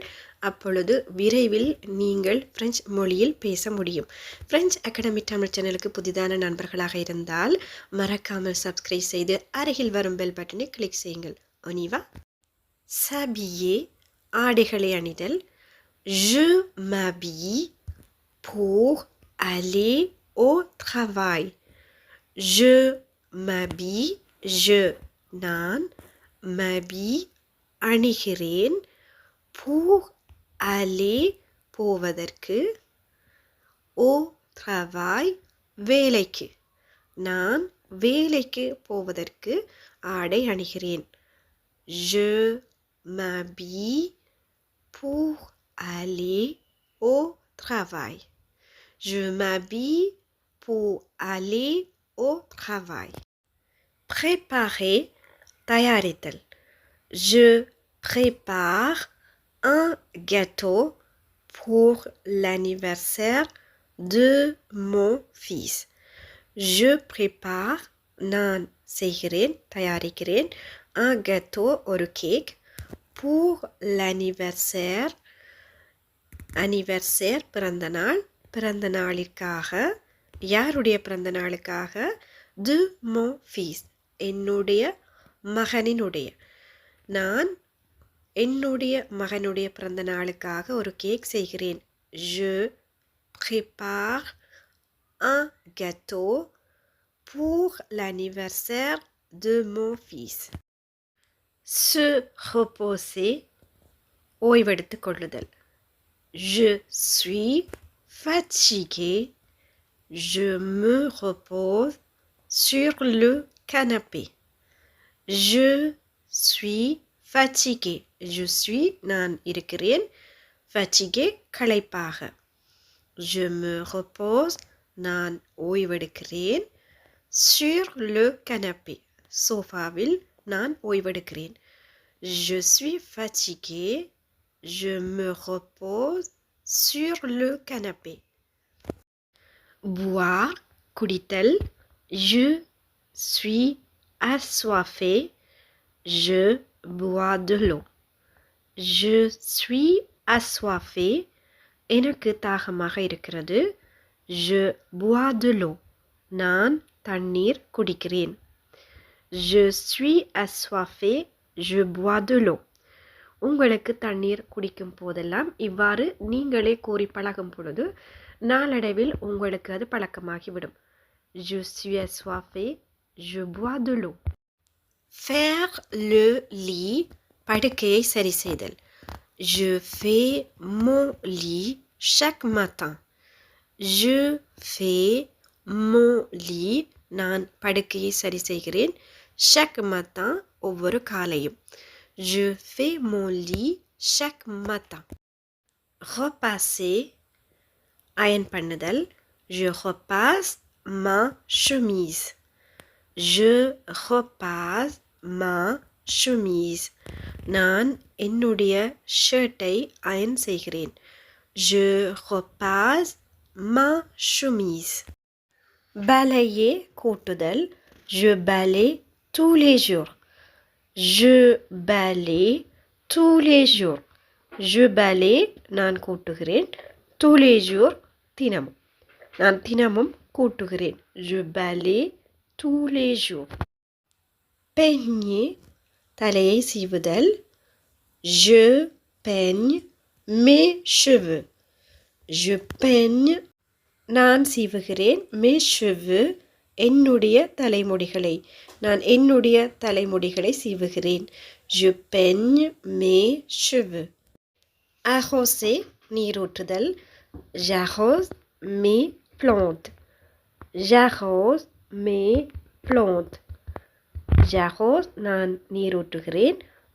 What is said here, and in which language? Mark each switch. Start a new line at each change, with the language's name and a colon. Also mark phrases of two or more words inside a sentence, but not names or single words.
Tamil: அப்பொழுது விரைவில் நீங்கள் பிரெஞ்சு மொழியில் பேச முடியும். பிரெஞ்சு அகாடமி தமிழ் சேனலுக்கு புதிதான நண்பர்களாக இருந்தால் மறக்காமல் சப்ஸ்கிரைப் செய்து அருகில் வரும் பெல் பட்டனை கிளிக் செய்யுங்கள்.
French: On y va s'habiller
Tamil: ஆடைகளை அணிதல்.
French: Je m'habille pour aller au travail. Je m'habille, je
Tamil: நான் m'habille அணிகிறேன்
French: pour aller
Tamil: போவதற்கு
French: au travail
Tamil: வேலைக்கு நான் வேலைக்கு போவதற்கு ஆடை அணிகிறேன்.
French: Je m'habille pour aller au travail. Je m'habille pour aller au travail.
Tamil: Préparer தயாரித்தல்.
French: Je prépare un gâteau pour l'anniversaire de mon fils. Je prépare
Tamil: நான் செய்கிறேன் தயாரிக்கிறேன்
French: un gâteau
Tamil: ஒரு கேக்
French: pour l'anniversaire anniversaire
Tamil: பிறந்த நாளுக்காக யாருடைய பிறந்த நாளுக்காக
French: de mon fils
Tamil: என்னுடைய மகனினுடைய நான் என்னுடைய மகனுடைய பிறந்த நாளுக்காக ஒரு கேக் செய்கிறேன்.
French: Je prépare un gâteau pour l'anniversaire de mon fils. Se reposer
Tamil: ஓய்வெடுத்துக் கொள்ளுதல்.
French: Je suis fatigué. Je me repose sur le canapé. Je suis fatigué. Je suis
Tamil: நான் இருக்கிறேன். Fatigué களைப்பாக.
French: Je me repose
Tamil: நான் ஓய்வெடுக்கிறேன்.
French: Sur le canapé
Tamil: சோஃபாவில் நான் ஓய்வெடுக்கிறேன்.
French: Je suis fatigué. Je me repose sur le canapé. Boire குடித்தல். Je suis assoiffé. Je bois de l'eau. Je suis assoiffé.
Tamil: எனக்கு தாகமாக இருக்கிறது.
French: Je bois de l'eau.
Tamil: நான் தண்ணீர் குடிக்கிறேன்.
French: Je suis assoiffé. Je bois de l'eau.
Tamil: உங்களுக்கு தண்ணீர் குடிக்கும் போதெல்லாம் இவ்வாறு நீங்களே கூறி பழகும் பொழுது நாளடைவில் உங்களுக்கு அது பழக்கமாகிவிடும்.
French: Je suis assoiffé. Je bois de l'eau. Faire le lit
Tamil: படுக்கையை சரி செய்தல்.
French: Je fais mon lit chaque matin. Je fais mon lit
Tamil: நான் படுக்கையை சரி செய்கிறேன்.
French: chaque matin
Tamil: ஒவ்வொரு காலையும்.
French: Je fais mon lit chaque matin.
Tamil: Repasser iron பண்ணுதல்.
French: Je repasse ma chemise. Je repasse ma chemise.
Tamil: நான் என்னுடைய ஷர்ட்டை அயன் செய்கிறேன்.
French: Je repasse ma chemise.
Tamil: Balayer கூட்டுதல்.
French: Je balaye tous les jours. Je balaye tous les jours. Je balaye
Tamil: நான் கூட்டுகிறேன்.
French: tous les jours
Tamil: தினமும் நான் தினமும் கூட்டுகிறேன்.
French: Je balaye tous les jours.
Tamil: Peigner தலையை சீவுதல்.
French: Je peigne mes cheveux. Je peigne
Tamil: நான் சீவுகிறேன்.
French: mes cheveux
Tamil: என்னுடைய தலைமுடிகளை நான் என்னுடைய தலைமுடிகளை சீவுகிறேன்.
French: Je peigne mes cheveux. Arroser நீரூற்றுதல். J'arrose mes plantes. J'arrose mes plantes.
Tamil: J'arrose நான் நீரூற்றுகிறேன்.